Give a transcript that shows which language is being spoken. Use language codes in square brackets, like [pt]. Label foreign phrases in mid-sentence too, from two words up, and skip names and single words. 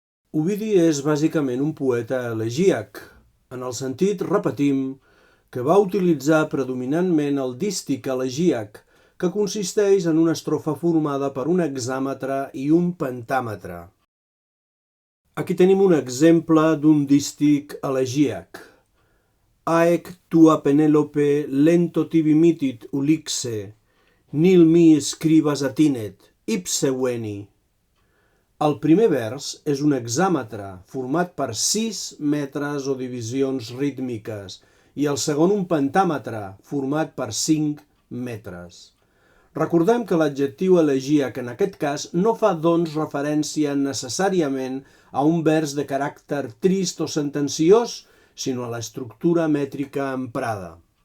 [ca] Ovidi és bàsicament un poeta elegíac, en el sentit, repetim, que va utilitzar predominantment el dístic elegíac, que consisteix en una estrofa formada per un hexàmetre i un pentàmetre. Aquí tenim un exemple d'un dístic elegíac. [la] Aec tua Penelope lento tibi mitit ulixe, nil mi scribas atinet, ipse veni. [ca] El primer vers és un hexàmetre format per 6 metres o divisions rítmiques i el segon un pentàmetre format per 5 metres. Recordem que l'adjectiu elegíac en aquest cas no fa doncs referència necessàriament a un vers de caràcter trist o sentenciós, sinó a l'estructura mètrica emprada.